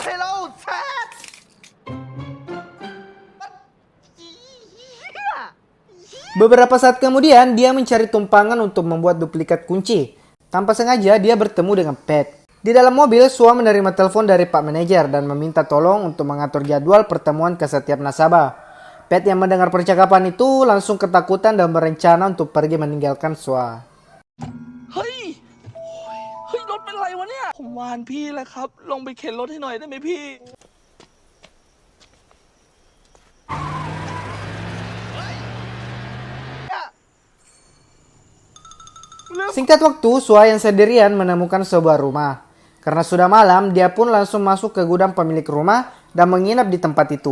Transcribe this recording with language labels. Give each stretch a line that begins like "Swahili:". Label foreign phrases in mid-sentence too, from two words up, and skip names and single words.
Indonesian: Beberapa saat kemudian, dia mencari tumpangan untuk membuat duplikat kunci. Tanpa sengaja, dia bertemu dengan Pat. Di dalam mobil, Sua menerima telepon dari Pak Manajer dan meminta tolong untuk mengatur jadwal pertemuan ke setiap nasabah. Pat yang mendengar percakapan itu langsung ketakutan dan berencana untuk pergi meninggalkan Sua.
Thai: เฮ้ย รถเป็นไรวะเนี่ย ผมวานพี่แล้วครับ ลงไปเข็นรถให้หน่อยได้ไหมพี่
Indonesian: Singkat waktu, Sua yang sendirian menemukan sebuah rumah. Karena sudah malam, dia pun langsung masuk ke gudang pemilik rumah dan menginap di tempat itu.